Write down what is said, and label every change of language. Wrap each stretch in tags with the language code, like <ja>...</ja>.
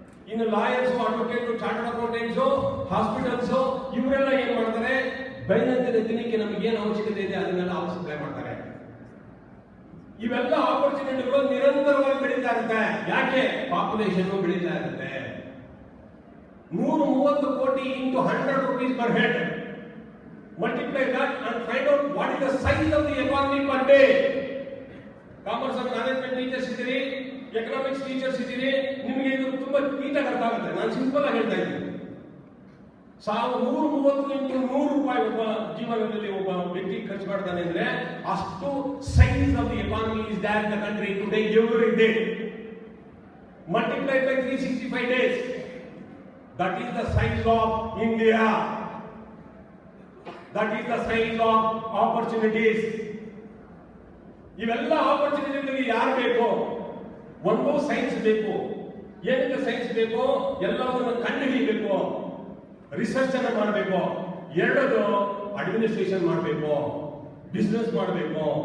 <kn>ಇನ್ನು lawyers, advocate, chartered accountants, hospitals ಇವರೆಲ್ಲ ಏನ್ ಮಾಡ್ತಾರೆ? ದೈನಂದಿನ ದಿನಕ್ಕೆ ನಮಗೆ ಏನು ಅವಶ್ಯಕತೆ ಇದೆ ಅದನ್ನೆಲ್ಲ ಅವ್ರು ಸಪ್ಲೈ ಮಾಡ್ತಾರೆ. ಇವೆಲ್ಲ ಆಪರ್ಚುನಿಟಿಗಳು ನಿರಂತರವಾಗಿ ಬೆಳೀತಾ ಇರುತ್ತೆ. ಯಾಕೆ? ಪಾಪ್ಯುಲೇಷನ್ ಬೆಳೀತಾ ಇರುತ್ತೆ.</kn> <en>130 ಕೋಟಿ into 100 rupees per head. Multiply that and find out what is the size of the economy per day.</en> <kn>Commerce and management teachers ಇದ್ದೀರಿ, ಎಕನಾಮಿಕ್ಸ್ ಟೀಚರ್ಸ್ ಇದ್ದೀರಿ, ನಿಮಗೆ ಇದು ತುಂಬಾ ನೀಟಾಗಿ ಅರ್ಥ ಆಗುತ್ತೆ. ನಾನು ಸಿಂಪಲ್ ಆಗಿ ಹೇಳ್ತಾ ಇದ್ದೀನಿ. 130 ಇಂಟು 100 ರೂಪಾಯಿ ಒಬ್ಬ ಜೀವನದಲ್ಲಿ ಒಬ್ಬ ವ್ಯಕ್ತಿ ಖರ್ಚು ಮಾಡ್ತಾನೆ ಅಂದ್ರೆ ಅಷ್ಟು</kn> <en>Size of the economy is there in the country today every day. Multiplied by 365 days. That is the size of India. That is the size of opportunities.</en> <kn>ಇವೆಲ್ಲ ಆಪರ್ಚುನಿಟಿಗಳಿಗೆ ಯಾರು ಬೇಕು? ಒಂದು ಸೈನ್ಸ್ ಬೇಕು. ಏನಕ್ಕೆ ಸೈನ್ಸ್ ಬೇಕು? ಎಲ್ಲವನ್ನು ಕಂಡುಹಿಡಿಯಬೇಕು, ರಿಸರ್ಚ್ ಅನ್ನು ಮಾಡಬೇಕು. ಎರಡದು ಅಡ್ಮಿನಿಸ್ಟ್ರೇಷನ್ ಮಾಡಬೇಕು, ಬಿಸ್ನೆಸ್ ಮಾಡಬೇಕು.</kn>